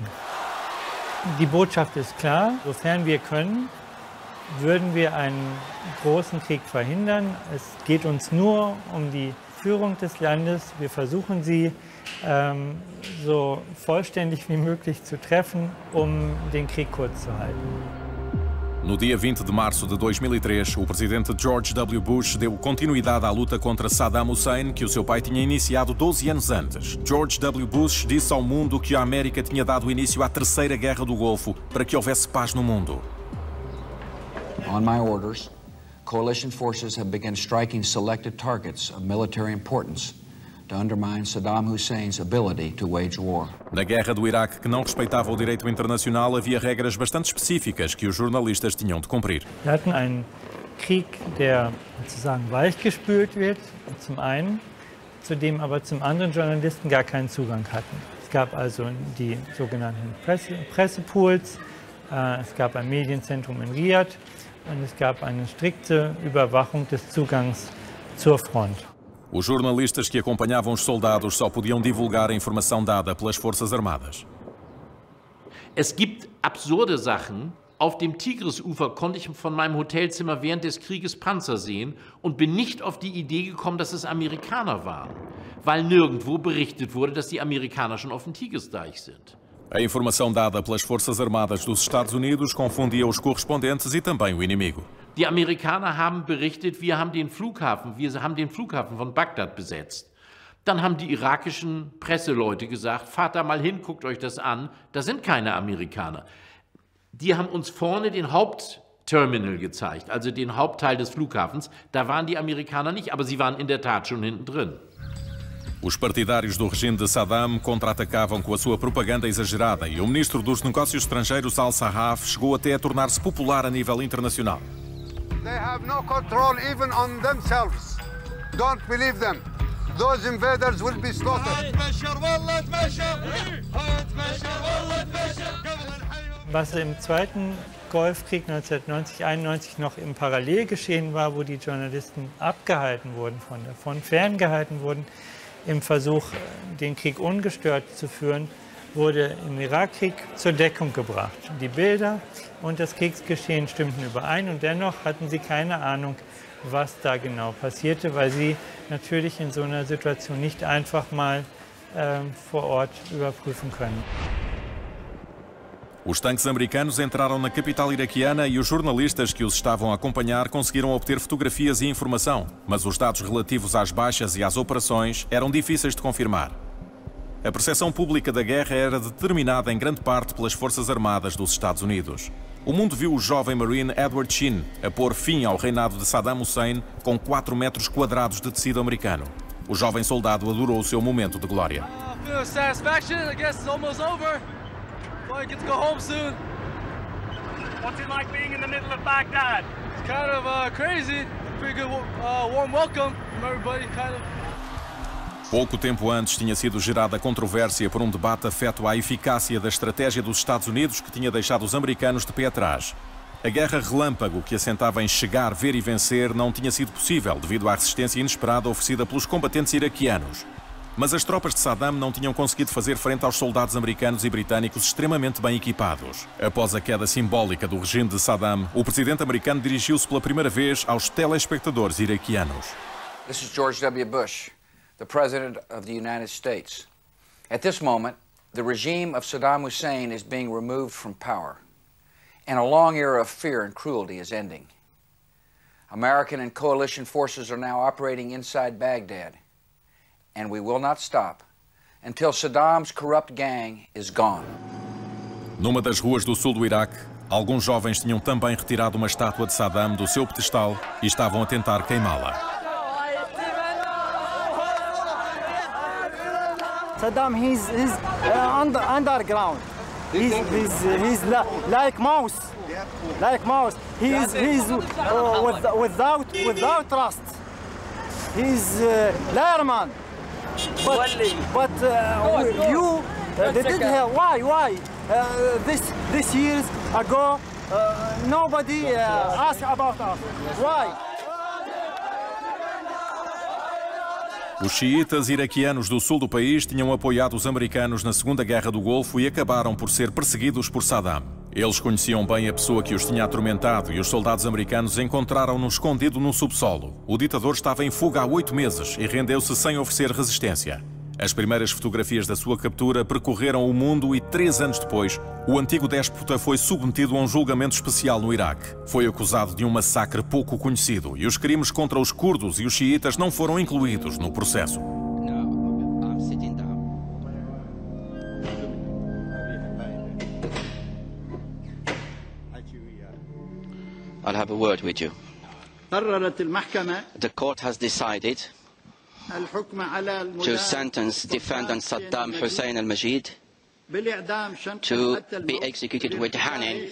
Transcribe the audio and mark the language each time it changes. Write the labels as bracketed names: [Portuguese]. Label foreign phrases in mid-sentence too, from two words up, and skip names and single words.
[German] Die Botschaft ist klar, sofern wir können, würden wir einen großen Krieg verhindern. Es geht uns nur um die Führung des Landes. Wir versuchen sie so vollständig wie möglich zu treffen, um den Krieg kurz zu halten. [Portuguese] No dia 20 de março de 2003, o presidente George W. Bush deu continuidade à luta contra Saddam Hussein, que o seu pai tinha iniciado 12 anos antes. George W. Bush disse ao mundo que a América tinha dado início à Terceira Guerra do Golfo para que houvesse paz no mundo. [English] On my orders, coalition forces have begun striking selected targets of military importance to undermine Saddam Hussein's ability to wage war. [Portuguese] Na guerra do Iraque, que não respeitava o direito internacional, havia regras bastante específicas que os jornalistas tinham de cumprir. [German] Wir hatten einen Krieg, der sozusagen weichgespült wird, zum einen, zu dem aber zum anderen Journalisten gar keinen Zugang hatten. Es gab also die sogenannten Pressepools, es gab ein Medienzentrum in Riyadh und es gab eine strikte Überwachung des Zugangs zur Front. [Portuguese] Os jornalistas que acompanhavam os soldados só podiam divulgar a informação dada pelas Forças Armadas. [German] Es gibt absurde Sachen. Auf dem Tigrisufer konnte ich von meinem Hotelzimmer während des Krieges Panzer sehen und bin nicht auf die Idee gekommen, dass es Amerikaner waren, weil nirgendwo berichtet wurde, dass die Amerikaner schon auf dem Tigrisdeich sind. [Portuguese] A informação dada pelas Forças Armadas dos Estados Unidos confundia os correspondentes e também o inimigo. [German] Die Amerikaner haben berichtet, wir haben den Flughafen von Bagdad besetzt. Dann haben die irakischen Presseleute gesagt, fahrt da mal hin, guckt euch das an, da sind keine Amerikaner. Die haben uns vorne den Hauptterminal gezeigt, also den Hauptteil des Flughafens. Da waren die Amerikaner nicht, aber sie waren in der Tat schon hinten drin. [Portuguese] Os partidários do regime de Saddam contra-atacavam com a sua propaganda exagerada e o ministro dos Negócios Estrangeiros Al-Sahaf chegou até a tornar-se popular a nível internacional. [English] They have no control even on themselves. Don't believe them. Those invaders will be slaughtered. [German] Was im Zweiten Golfkrieg 1990-91 noch im Parallelgeschehen war, wo die Journalisten abgehalten wurden, davon ferngehalten wurden, im Versuch, den Krieg ungestört zu führen, wurde im Irakkrieg zur Deckung gebracht. Die Bilder und das Kriegsgeschehen stimmten überein und dennoch hatten sie keine Ahnung, was da genau passierte, weil sie natürlich in so einer Situation nicht einfach mal vor Ort überprüfen können. [Portuguese] Os tanques americanos entraram na capital iraquiana e os jornalistas que os estavam a acompanhar conseguiram obter fotografias e informação, mas os dados relativos às baixas e às operações eram difíceis de confirmar. A percepção pública da guerra era determinada em grande parte pelas Forças Armadas dos Estados Unidos. O mundo viu o jovem Marine Edward Sheen a pôr fim ao reinado de Saddam Hussein com 4 metros quadrados de tecido americano. O jovem soldado adorou o seu momento de glória. [English] What's it like being in the middle of Baghdad? It's kind of crazy. Pretty good warm welcome from everybody, kind of. [Portuguese] Pouco tempo antes tinha sido gerada controvérsia por um debate afeto à eficácia da estratégia dos Estados Unidos que tinha deixado os americanos de pé atrás. A guerra relâmpago que assentava em chegar, ver e vencer não tinha sido possível devido à resistência inesperada oferecida pelos combatentes iraquianos. Mas as tropas de Saddam não tinham conseguido fazer frente aos soldados americanos e britânicos extremamente bem equipados. Após a queda simbólica do regime de Saddam, o presidente americano dirigiu-se pela primeira vez aos telespectadores iraquianos. [English] This is George W. Bush, the President of the United States. At this moment, the regime of Saddam Hussein is being removed from power, and a long era of fear and cruelty is ending. American and coalition forces are now operating inside Baghdad, and we will not stop until Saddam's corrupt gang is gone. [Portuguese] Numa das ruas do sul do Iraque, alguns jovens tinham também retirado uma estátua de Saddam do seu pedestal e estavam a tentar queimá-la. [English] Saddam, he's underground. He's like mouse, like mouse. He's without trust. He's Lehrman. But you did why? This years ago, nobody asked about us. Why? [Portuguese] Os xiitas iraquianos do sul do país tinham apoiado os americanos na Segunda Guerra do Golfo e acabaram por ser perseguidos por Saddam. Eles conheciam bem a pessoa que os tinha atormentado e os soldados americanos encontraram-no escondido no subsolo. O ditador estava em fuga há 8 meses e rendeu-se sem oferecer resistência. As primeiras fotografias da sua captura percorreram o mundo e 3 anos depois, o antigo déspota foi submetido a um julgamento especial no Iraque. Foi acusado de um massacre pouco conhecido e os crimes contra os curdos e os xiitas não foram incluídos no processo. [English] I'll have a word with you. The court has decided to sentence defendant Saddam Hussein al-Majid to be executed with hanging.